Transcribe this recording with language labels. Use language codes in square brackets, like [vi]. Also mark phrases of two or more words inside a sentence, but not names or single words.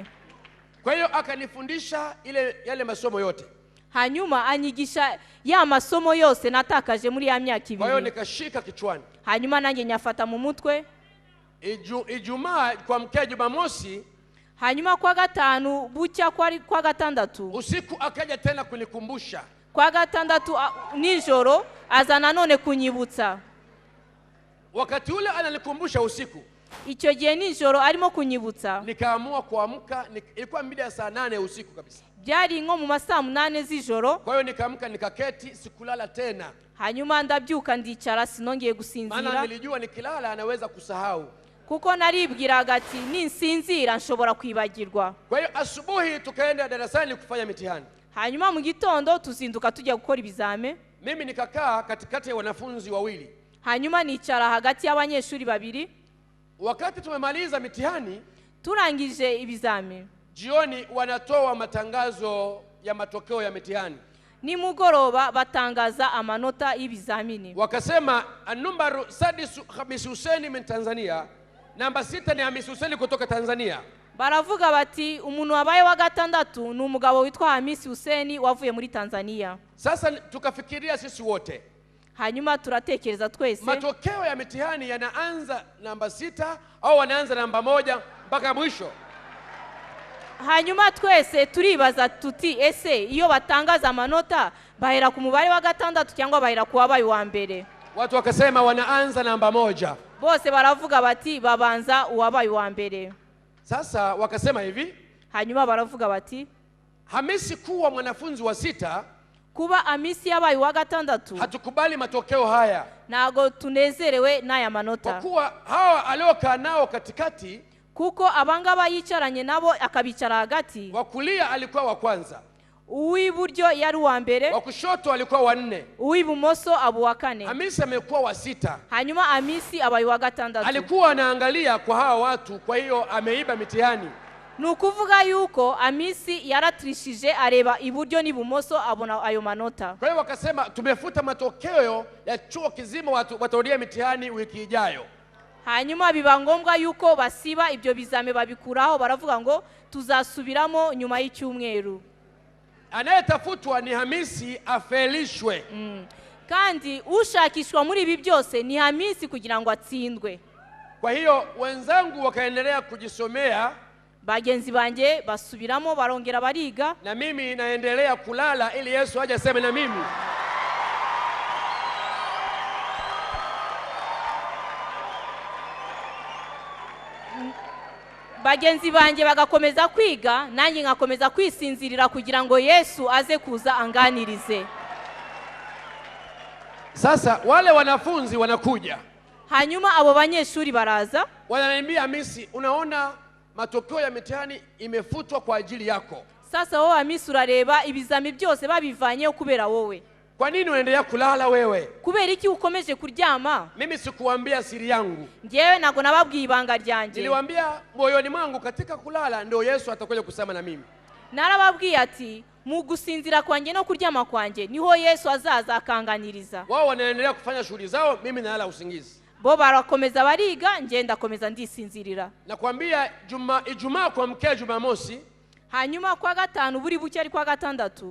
[sw] Kwa hiyo akanifundisha yale masomo yote. [rw] Hanyuma anyigisha ya masomo yose natakaje muri ya myaka 2. [sw] Kwa hiyo nikashika kichwani. [rw] Hanyuma nanjye nyafata mu mutwe. [sw] Ijumaa kwa mkia Jumamosi, [rw] hanyuma kwa gatanu bucya kwa gatandatu [sw] usiku akaja tena kunikumbusha. [rw] Kwa gatandatu nijoro azana none kunyibutsa. [sw] Wakati ule ananikumbusha usiku, [rw] icyo gihe nijoro arimo kunyibutsa, [sw] nikaamua kuamka. Ilikuwa mida ya saa 8 usiku kabisa, [rw] byari nko mu masaa 8 z'ijoro. [sw] Kwa hiyo nikaamka nikaketi, sikulala tena. [rw] Hanyuma ndabyuka ndicara, sinongeye gusinzira, [sw] maana nilijua nikilala anaweza kusahau, [rw] kuko naribwiraga ati ninsinzira nshobora kwibagirwa. [sw] Kwa hiyo asubuhi tukaenda darasani kufanya mitihani. [rw] Hanyuma mu gitondo tuzinduka tujya gukora ibizame. [sw] Mimi nikakaa katikati ya wanafunzi wawili, [rw] hanyuma nicara hagati y'abanyeshuri babiri. [sw] Wakati tumemaliza mitihani, [rw] turangije ibizami, [sw] jioni wanatoa matangazo ya matokeo ya mitihani. [rw] nimugoroba batangaza amanota y'ibizamini. [sw] Wakasema [ar] الرقم السادس حميس حسين من تنزانيا, [sw] namba 6 ni Hamisi Hussein kutoka Tanzania. [rw] Baravuga bati umuntu wabaye wa gatandatu ni umugabo witwa Hamisi Hussein wavuye muri Tanzania. [sw] Sasa tukafikiria sisi wote, [rw] hanyuma turatekereza twese, [sw] matokeo ya mitihani yanaanza namba 6 au wanaanza namba 1 mpaka mwisho? [rw] hanyuma twese turibaza tuti ese iyo batangaza amanota bahera ku mubare wa gatandatu cyangwa bahera ku wabaye wa mbere? [sw] Watu wakasema wanaanza namba 1. [rw] Bose baravuga bati babanza uwabaye wa mbere. [sw] Sasa wakasema hivi, [rw] hanyuma baravuga bati [sw] Hamisi kuwa mwanafunzi wa 6, [rw] kuba Hamisi yabaye wa gatandatu, [sw] hatukubali matokeo haya, [rw] nago tunezerewe n'aya manota, [sw] kwa kuwa hawa aliokaa nao katikati, [rw] kuko abangaba yicaranye nabo akabicara hagati, [sw] wa kulia alikuwa wa kwanza, [rw] uw'iburyo yari wa mbere, [sw] wa kushoto alikuwa wa 4, [rw] uw'ibumoso abo wa 4. [sw] Hamisi amekuwa wa 6. [rw] hanyuma Hamisi abaye wa gatandatu. [sw] Alikuwa anaangalia kwa hawa watu, kwa hiyo ameiba mitihani. [rw] Nukuvuga yuko Hamisi yaratrishije areba iburyo n'ibumoso abona ayo manota. [sw] Kwa hiyo wakasema tumefuta matokeo ya chuo kizima, watu watarudia mitihani wiki ijayo. [rw] hanyuma biba ngombwa yuko basiba ibyo bizame babikuraho, baravuga ngo tuzasubiramo nyuma y'icyumweru. [sw] Anayetafutwa ni Hamisi afelishwe. [rw] kandi ushakishwa muri ibi byose ni Hamisi kugira ngo atsindwe. [sw] Kwa hiyo wenzangu wakaendelea kujisomea, [rw] bagenzi banjye basubiramo barongera bariga, [sw] na mimi naendelea kulala ili Yesu aje aseme na mimi. [rw] bagenzi banjye bagakomeza kwiga, nanjye ngakomeza kwisinzirira kugira ngo Yesu aze kuza anganirize. [sw] Sasa wale wanafunzi wanakuja, [rw] hanyuma abo banyeshuri baraza, [sw] wananiambia Hamisi, unaona matokeo ya mitihani imefutwa kwa ajili yako. [rw] sasa wowe Hamisi urareba ibizami byose babivanyeho kubera wowe. [sw] Kwa nini unaendelea kulala wewe? [rw] kubera iki ukomeje kuryama? [sw] Mimi sikuambia siri yangu. [rw] Ngewe nago nababwiye ibanga ryanjye. [sw] Niliwaambia moyoni mwangu katika kulala ndio Yesu atakuja kusema na mimi. [rw] Narababwiye ati mu gusinzira kwanjye no kuryama kwanjye niho Yesu azaza akanganiriza. [sw] Wao wanaendelea kufanya shughuli zao, mimi nalala usingizi. [rw] Bo barakomeza bariga, nje ndakomeza ndisinzirira. [sw] Nakwambia Ijumaa kwa mkea Jumamosi, [rw] hanyuma kwa gatanu buri buke ari kwa gatandatu,